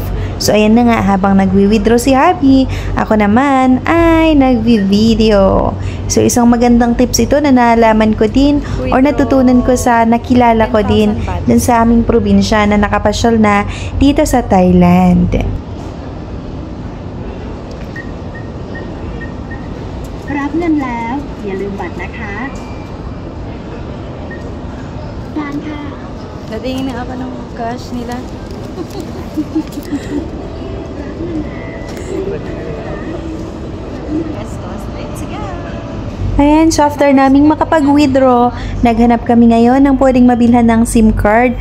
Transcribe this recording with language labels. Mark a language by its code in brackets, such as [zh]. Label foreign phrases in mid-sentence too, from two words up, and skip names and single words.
[tl] So, ayan na nga, habang nagwi-withdraw si Happy, ako naman ay nagvi-video. So, isang magandang tips ito na nalaman ko din or natutunan ko sa nakilala ko din dun sa aming probinsya na nakapasyal na dito sa Thailand. [th] Grab เงินแล้วอย่าลืมบัตรนะคะการค่ะ [tl] Natingin na ako ng cash nila. Ayan, so after naming makapag-withdraw, naghanap kami ngayon ng pwedeng mabilhan ng [en] SIM card.